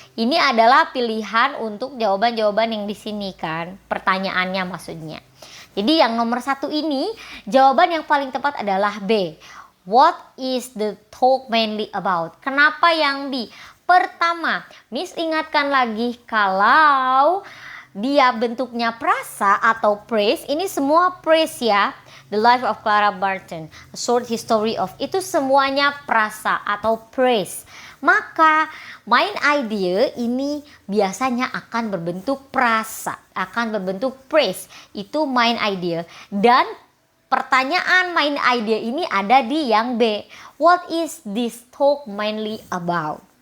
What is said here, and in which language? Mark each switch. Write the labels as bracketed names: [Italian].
[Indonesian] Ini adalah pilihan untuk jawaban-jawaban yang di sini kan, pertanyaannya maksudnya. Jadi yang nomor 1 ini jawaban yang paling tepat adalah B. [English] What is the talk mainly about? [Indonesian] Kenapa yang B? Pertama, Miss ingatkan lagi kalau dia bentuknya prasa atau praise, ini semua praise ya. [English] The Life of Clara Barton, A Short History of, [Indonesian] itu semuanya prasa atau praise. Maka main idea ini biasanya akan berbentuk prasa, akan berbentuk phrase. Itu main idea. Dan pertanyaan main idea ini ada di yang B. [English] What is this talk mainly about?